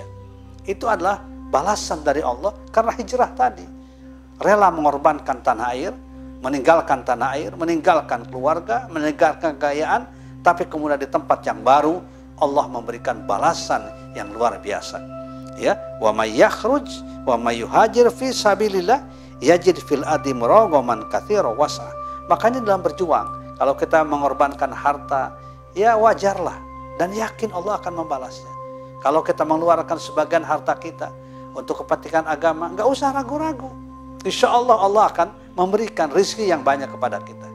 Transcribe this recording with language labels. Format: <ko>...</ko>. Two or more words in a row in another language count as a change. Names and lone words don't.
<id>Itu adalah balasan dari Allah karena hijrah tadi. Rela mengorbankan tanah air, meninggalkan tanah air, meninggalkan keluarga, meninggalkan kekayaan, tapi kemudian di tempat yang baru Allah memberikan balasan yang luar biasa. Ya,</id> <ar>ومن يخرج ومن يهاجر في سبيل الله يجد في الأرض مراغما كثيرا وسعة.</ar> <id>Makanya dalam berjuang, kalau kita mengorbankan harta, ya wajarlah dan yakin Allah akan membalasnya. Kalau kita mengeluarkan sebagian harta kita untuk kepentingan agama, enggak usah ragu-ragu.</id> <ar>إن شاء الله</ar> <id>Allah akan memberikan rizki yang banyak kepada kita.</id>